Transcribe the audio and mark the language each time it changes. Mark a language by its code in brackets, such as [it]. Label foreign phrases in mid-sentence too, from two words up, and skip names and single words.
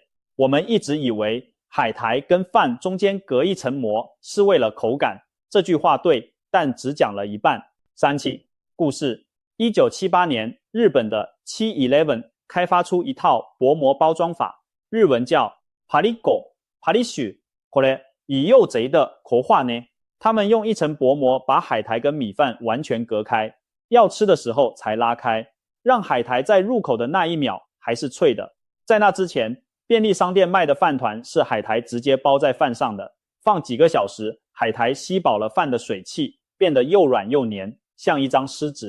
[zh] 我们一直以为海苔跟饭中间隔一层膜是为了口感，这句话对，但只讲了一半。3起故事。1978年，日本的7-11开发出一套薄膜包装法，日文叫パリゴ、パリシュ。 [ja] これ、以右贼的口话呢？ [zh] 他们用一层薄膜把海苔跟米饭完全隔开，要吃的时候才拉开，让海苔在入口的那一秒还是脆的。在那之前，便利商店卖的饭团是海苔直接包在饭上的，放几个小时，海苔吸饱了饭的水汽，变得又软又黏，像一张湿纸。